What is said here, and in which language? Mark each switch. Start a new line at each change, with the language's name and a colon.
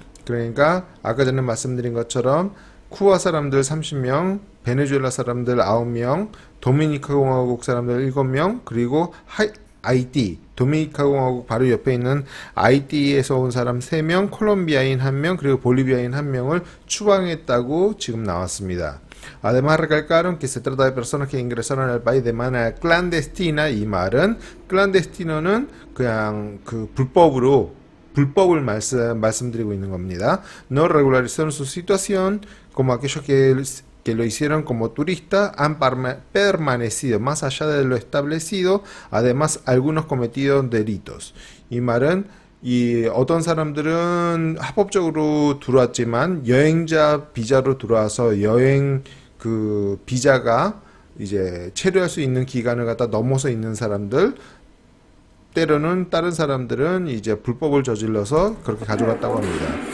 Korean: 그러니까 아까 전에 말씀드린 것처럼 쿠바 사람들 30명, 베네수엘라 사람들 9명, 도미니카 공화국 사람들 7명, 그리고 아이티, 도미니카 공화국 바로 옆에 있는 아이티에서 온 사람 3명, 콜롬비아인 1명, 그리고 볼리비아인 1명을 추방했다고 지금 나왔습니다.
Spanish: Además recalcaron que se trata de personas que ingresaron al país de manera clandestina.
Korean: 이 말은 clandestino는 그냥 그 불법을 말씀드리고 있는 겁니다.
Spanish: No regularizaron su situación, como aquellos que lo hicieron como turistas han permanecido más allá de lo establecido. Además, algunos cometieron delitos.
Korean: 이 말은 이 어떤 사람들은 합법적으로 들어왔지만 여행자 비자로 들어와서 여행 그 비자가 이제 체류할 수 있는 기간을 갖다 넘어서 있는 사람들, 때로는 다른 사람들은 이제 불법을 저질러서 그렇게 가져갔다고 합니다.